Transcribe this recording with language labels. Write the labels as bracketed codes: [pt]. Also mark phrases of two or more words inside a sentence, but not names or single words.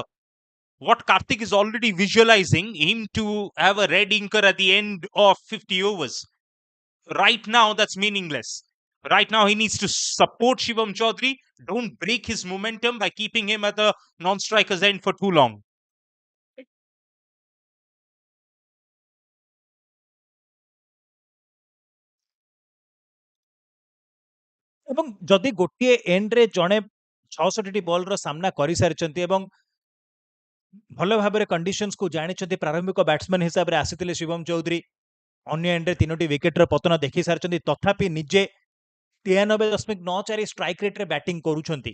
[en] What Karthik is already visualizing him to have a red inker at the end of 50 overs. Right now, that's meaningless. Right now, he needs to support Shivam Chaudhary. Don't break his momentum by keeping him at the non-striker's end for too long. [or] ଏବଂ ଯଦି ଗୋଟିଏ ଏଣ୍ଡରେ ଜଣେ 66ଟି ବଲର ସାମ୍ନା କରିସାରିଛନ୍ତି ଏବଂ ଭଲ ଭାବରେ କଣ୍ଡିସନ୍ସକୁ ଜାଣିଛନ୍ତି, ପ୍ରାରମ୍ଭିକ ବ୍ୟାଟ୍ସମ୍ୟାନ୍ ହିସାବରେ ଆସିଥିଲେ ଶିବମ ଚୌଧୁରୀ, ଅନ୍ୟ ଏଣ୍ଡରେ 3ଟି ୱିକେଟର ପତନ ଦେଖି ସାରିଛନ୍ତି, ତଥାପି ନିଜେ 93.94 ଷ୍ଟ୍ରାଇକ୍ ରେଟ୍ରେ ବ୍ୟାଟିଂ କରୁଛନ୍ତି।